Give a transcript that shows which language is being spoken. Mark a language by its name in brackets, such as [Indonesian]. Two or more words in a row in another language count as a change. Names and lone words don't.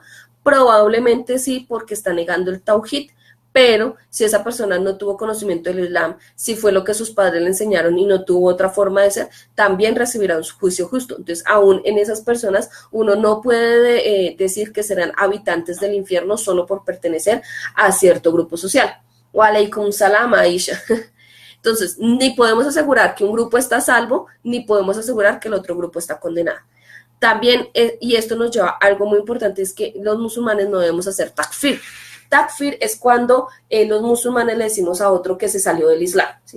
[Spanish] Probablemente sí, porque está negando el tawhid, pero si esa persona no tuvo conocimiento del Islam, si fue lo que sus padres le enseñaron y no tuvo otra forma de ser, también recibirá un juicio justo. Entonces, aún en esas personas, uno no puede decir que serán habitantes del infierno solo por pertenecer a cierto grupo social. [Arabic] و عليكم السلام, Aisha. [Spanish] Entonces, ni podemos asegurar que un grupo está a salvo, ni podemos asegurar que el otro grupo está condenado. También, y esto nos lleva a algo muy importante, es que los musulmanes no debemos hacer takfir. Takfir es cuando los musulmanes le decimos a otro que se salió del Islam, ¿sí?